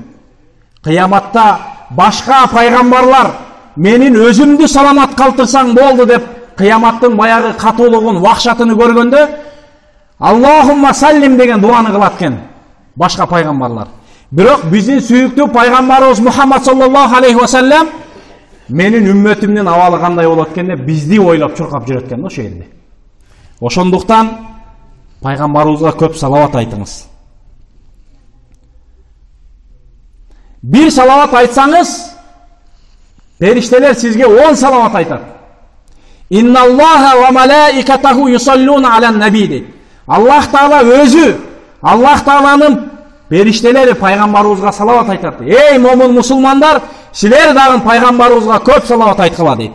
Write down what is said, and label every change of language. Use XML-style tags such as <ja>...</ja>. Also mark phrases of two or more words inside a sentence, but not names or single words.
<ky>Кыяматта башка пайгамбарлар менин өзүмдү саламат калтырсаң болду деп кыяматтын баягы катуулугун, вахшатыны көргөндө</ky> <ar>اللهم سلم</ar> <ky>деген дуаны кылат экен башка пайгамбарлар. Бирок биздин сүйүктүү пайгамбарыбыз Мухаммад</ky> <ar>صلى الله عليه وسلم</ar> <ky>менин үммөтүмдүн абалы кандай болот экен деп бизди ойлоп чуркап жүрөт экен ошол жерде. Ошондуктан пайгамбарыбызга көп салават айтыңыз. Bir salavat айтсаңыз, периштелер сизге 10 салават айтат.</ky> <ar>إن الله وملائكته يصلون على النبي дейт.</ar> <ky>Аллах Таала өзү, Аллах Тааланын периштелери пайгамбарыбызга салават айтат. Эй момун мусулмандар, силер дагы пайгамбарыбызга көп салават айткыла дейт.</ky>